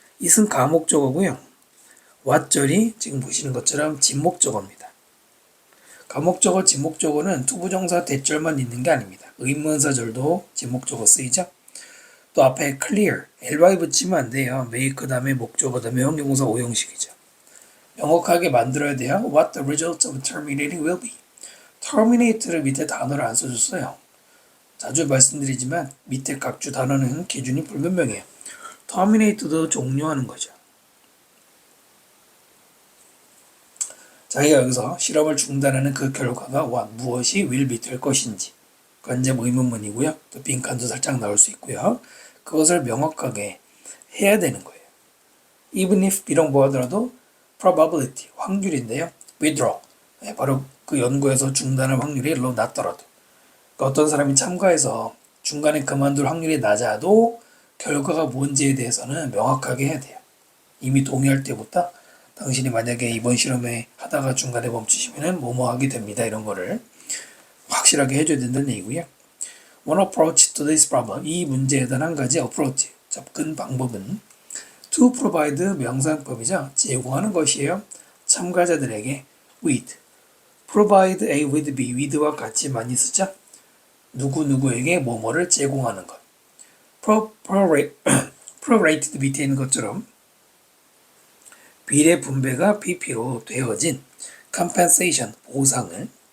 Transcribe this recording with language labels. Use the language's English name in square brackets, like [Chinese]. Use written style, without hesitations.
[Korean] it은 가목적어고요. what절이 지금 보시는 것처럼 진목적어입니다. 가목적어, 진목적어는 투부정사 대절만 있는 게 아닙니다. 의문사절도 진목적어 쓰이죠. 또 앞에 clear, ly 붙이면 안 돼요. make 다음에 목적어 다음에 형용사 5형식이죠. 명확하게 만들어야 돼요. [English] What the results of terminating will be. [Korean] terminate를 밑에 단어를 안 써줬어요. 자주 말씀드리지만 밑에 각주 단어는 기준이 불분명해요. terminate도 종료하는 거죠. 자기가 여기서 실험을 중단하는 그 결과가 무엇이 will be 될 것인지, 그건 이제 의문문이고요. 또 빈칸도 살짝 나올 수 있고요. 그것을 명확하게 해야 되는 거예요. even if 비록 뭐하더라도 probability, 확률인데요. withdraw, 바로 그 연구에서 중단할 확률이 낮더라도, 그러니까 어떤 사람이 참가해서 중간에 그만둘 확률이 낮아도 결과가 뭔지에 대해서는 명확하게 해야 돼요. 이미 동의할 때부터 당신이 만약에 이번 실험에 하다가 중간에 멈추시면 뭐뭐 하게 됩니다. 이런 거를 확실하게 해줘야 된다는 얘기고요. One approach to this problem, 이 문제에 대한 한 가지 approach, 접근 방법은 to provide, 명사법이죠. 제공하는 것이에요. 참가자들에게 with, provide A with B, with와 같이 많이 쓰죠. 누구누구에게 뭐뭐를 제공하는 것. prorated 밑에 있는 것처럼 비례 분배가 pp로 되어진 compensation, 보상을.